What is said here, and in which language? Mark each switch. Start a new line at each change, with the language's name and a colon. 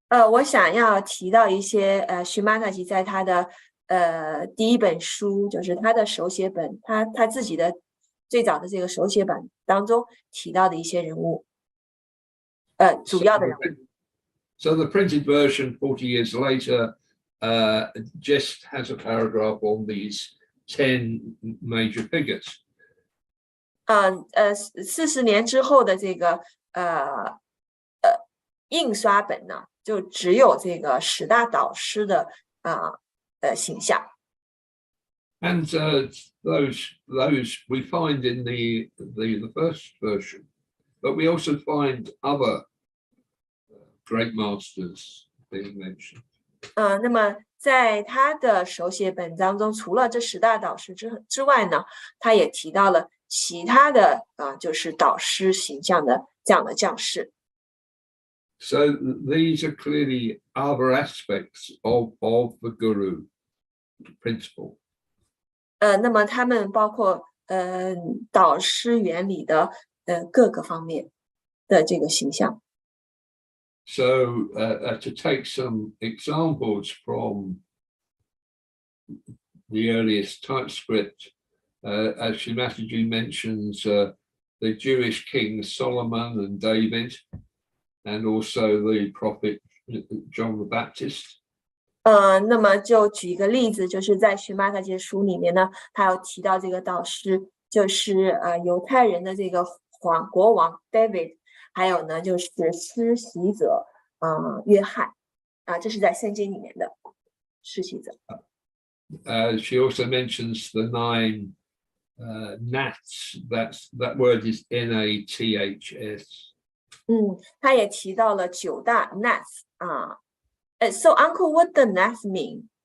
Chinese: 我想要提到一些Shri Mataji在他的第一本书，就是他的手写本，他自己的最早的这个手写本当中提到的一些人物，主要的人物。
English: So the printed version 40 years later just has a paragraph on these 10 major figures.
Chinese: 40年之后的这个印刷本呢，就只有这个10大导师的形象。
English: And those we find in the first version, but we also find other great masters being mentioned.
Chinese: 那么在他的手写本当中，除了这10大导师之外呢，他也提到了其他的就是导师形象的这样的将士。
English: So these are clearly other aspects of the Guru principle.
Chinese: 那么他们包括导师原理的各个方面的这个形象。
English: So to take some examples from the earliest typescript, as Shri Mataji mentions the Jewish kings Solomon and David, and also the prophet John the Baptist.
Chinese: 那么就举一个例子，就是在Shri Mataji书里面呢，他有提到这个导师就是犹太人的这个国王 David， 还有呢就是施洗者约翰这是在圣经里面的施洗者。
English: She also mentions the 9 nats. That word is Naths.
Chinese: 他也提到了9大 nats
English: So, Uncle, what the nats mean?